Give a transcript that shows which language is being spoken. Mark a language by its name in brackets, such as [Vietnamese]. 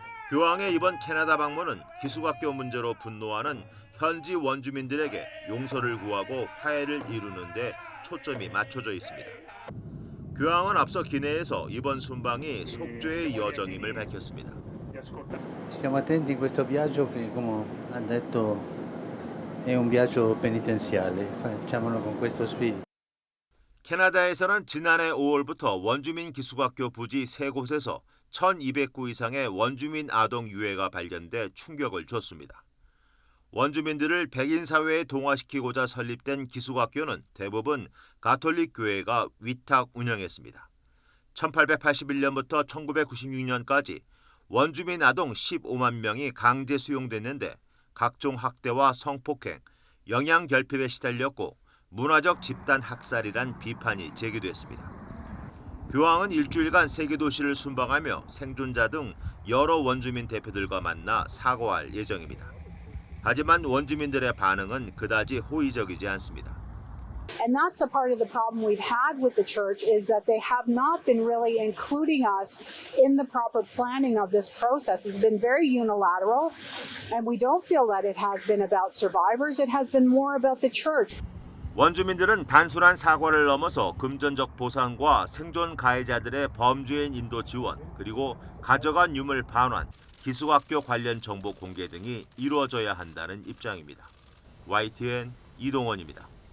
[Korean] 교황의 이번 캐나다 방문은 기숙학교 문제로 분노하는 현지 원주민들에게 용서를 구하고 화해를 이루는 데 초점이 맞춰져 있습니다. 교황은 앞서 기내에서 이번 순방이 속죄의 여정임을 밝혔습니다. [Italian] Stiamo attenti in questo viaggio che, come ha detto, è un viaggio penitenziale. Facciamolo con questo spirito. [Korean] 캐나다에서는 지난해 5월부터 원주민 기숙학교 부지 3곳에서 1,200구 이상의 원주민 아동 유해가 발견돼 충격을 줬습니다. 원주민들을 백인 사회에 동화시키고자 설립된 기숙학교는 대부분 가톨릭 교회가 위탁 운영했습니다. 1881년부터 1996년까지 원주민 아동 15만 명이 강제 수용됐는데 각종 학대와 성폭행, 영양결핍에 시달렸고 문화적 집단 학살이란 비판이 제기됐습니다. 교황은 일주일간 3개 도시를 순방하며 생존자 등 여러 원주민 대표들과 만나 사과할 예정입니다. 하지만 원주민들의 반응은 그다지 호의적이지 않습니다. [English] And that's a part of the problem we've had with the church is that they have not been really including us in the proper planning of this process. It's been very unilateral, and we don't feel that it has been about survivors. It has been more about the church. [Korean] 원주민들은 단순한 사과를 넘어서 금전적 보상과 생존 가해자들의 범죄인 인도 지원, 그리고 가져간 유물 반환, 기숙학교 관련 정보 공개 등이 이루어져야 한다는 입장입니다. YTN 이동원입니다.